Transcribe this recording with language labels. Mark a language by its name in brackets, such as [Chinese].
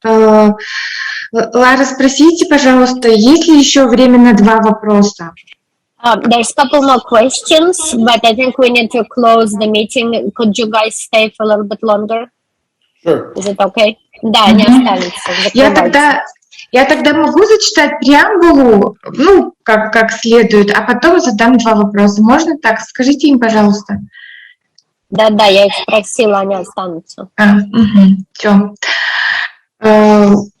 [Russian] Лара, спросите, пожалуйста, есть ли еще время на 2 вопроса? [English] There's a couple more questions, but I think we need to close the meeting. Could you guys stay for a little bit longer? Sure. Is it okay? [Russian] Да, они останутся. Я тогда могу зачитать преамбулу, как следует, а потом задам 2 вопроса. Можно так? Скажите им, пожалуйста. Да, я их спросила, они останутся. Все.